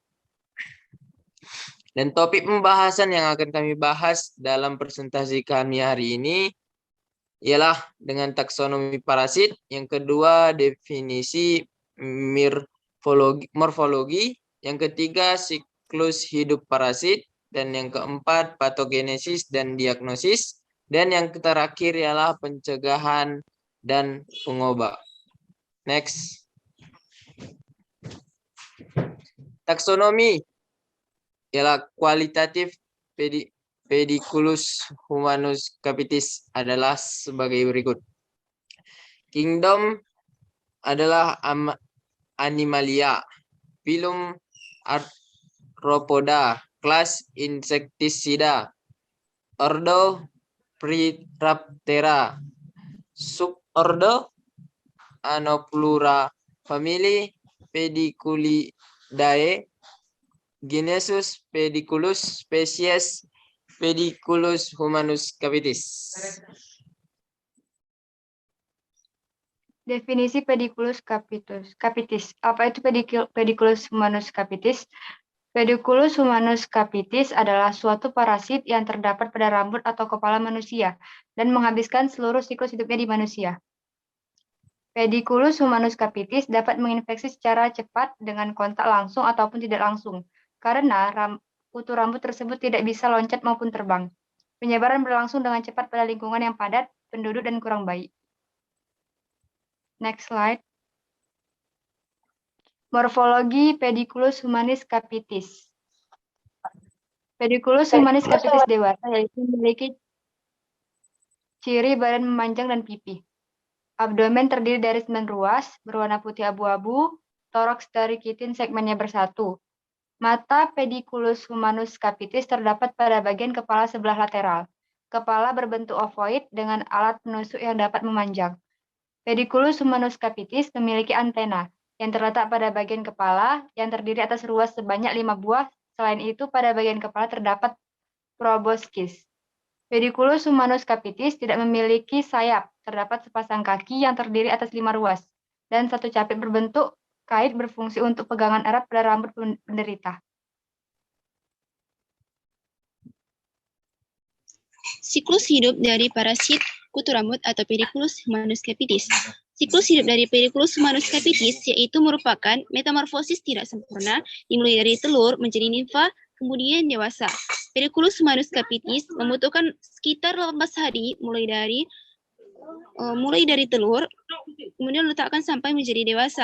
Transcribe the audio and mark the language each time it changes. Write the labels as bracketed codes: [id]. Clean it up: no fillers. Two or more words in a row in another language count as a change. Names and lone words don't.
[id] Dan topik pembahasan yang akan kami bahas dalam presentasi kami hari ini ialah dengan taksonomi parasit, yang kedua definisi morfologi, yang ketiga siklus hidup parasit, dan yang keempat patogenesis dan diagnosis, dan yang terakhir ialah pencegahan dan pengobat. Next. Taksonomi ialah kualitatif Pediculus humanus capitis adalah sebagai berikut. Kingdom adalah Animalia, Phylum Arthropoda, kelas Insecticida, Ordo Priraptera, subordo Anoplura, famili Pediculidae, Genesus Pediculus, spesies Pediculus humanus capitis. Definisi Pediculus capitis. Apa itu Pediculus humanus capitis? Pediculus humanus capitis adalah suatu parasit yang terdapat pada rambut atau kepala manusia dan menghabiskan seluruh siklus hidupnya di manusia. Pediculus humanus capitis dapat menginfeksi secara cepat dengan kontak langsung ataupun tidak langsung, karena kutu rambut tersebut tidak bisa loncat maupun terbang. Penyebaran berlangsung dengan cepat pada lingkungan yang padat, penduduk, dan kurang baik. [en] Next slide. [id] Morfologi Pediculus humanis capitis. Pediculus humanis capitis dewasa yaitu memiliki ciri badan memanjang dan pipih. Abdomen terdiri dari 9 ruas, berwarna putih abu-abu, toraks dari kitin segmennya bersatu. Mata Pediculus humanus capitis terdapat pada bagian kepala sebelah lateral. Kepala berbentuk ovoid dengan alat penusuk yang dapat memanjang. Pediculus humanus capitis memiliki antena yang terletak pada bagian kepala yang terdiri atas ruas sebanyak 5 buah. Selain itu, pada bagian kepala terdapat proboscis. Pediculus humanus capitis tidak memiliki sayap. Terdapat sepasang kaki yang terdiri atas 5 ruas dan satu capit berbentuk kait berfungsi untuk pegangan erat pada rambut penderita. Siklus hidup dari parasit kutu rambut atau Pediculus humanus capitis. Siklus hidup dari Pediculus humanus capitis yaitu merupakan metamorfosis tidak sempurna dimulai dari telur menjadi nimfa kemudian dewasa. Pediculus humanus capitis membutuhkan sekitar 18 hari mulai dari telur kemudian letakkan sampai menjadi dewasa.